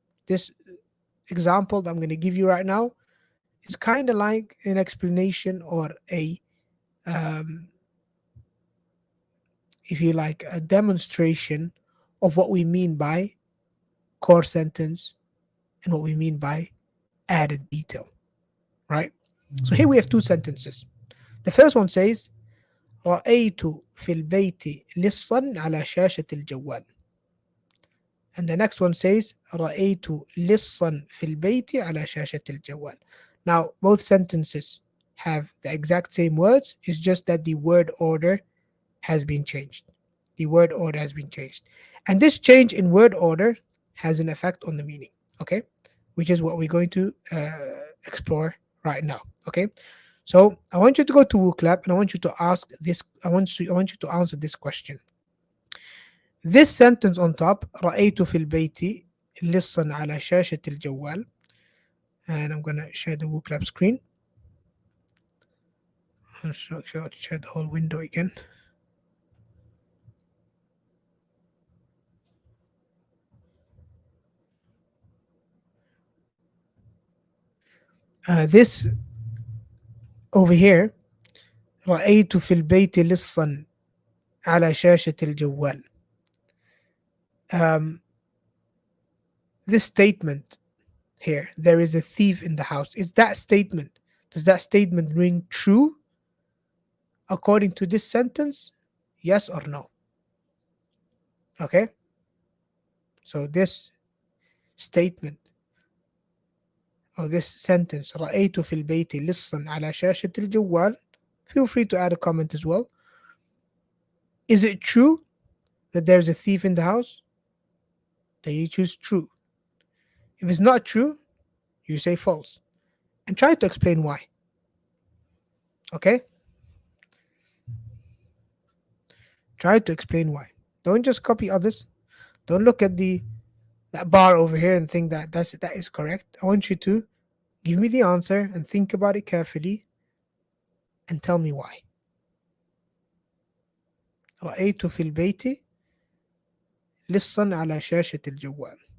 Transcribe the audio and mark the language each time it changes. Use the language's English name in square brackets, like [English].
[English] This example that I'm gonna give you right now is kind of like an explanation or a if you like, a demonstration of what we mean by core sentence and what we mean by added detail, right? So here we have two sentences. The first one says [Arabic] رأيت في البيت لصا على شاشة الجوال. [English] And the next one says [Arabic] رأيت لصا في البيت على شاشة الجوال. [English] Now both sentences have the exact same words. It's just that the word order has been changed. The word order has been changed. And this change in word order has an effect on the meaning, okay? Which is what we're going to explore right now, okay? So I want you to go to WooClap and I want you to ask this, I want you to answer this question. This sentence on top, [Arabic] رأيت في البيت لصا على شاشة الجوال. [English] And I'm going to share the WooClap screen. I'll share the whole window again. This over here, [Arabic] رأيت في البيت لصا على شاشة الجوال. [English] Um, this statement here, there is a thief in the house. Does that statement ring true according to this sentence? Yes or no? Okay, so this statement or this sentence, [Arabic] رأيت في البيت لصا على شاشة الجوال, [English] feel free to add a comment as well. Is it true that there's a thief in the house? Then you choose true. If it's not true, you say false. And try to explain why. Okay? Try to explain why. Don't just copy others. Don't look at that bar over here and think that that is correct. I want you to give me the answer and think about it carefully and tell me why. [Arabic] رأيت في البيت لصا على شاشة الجوال.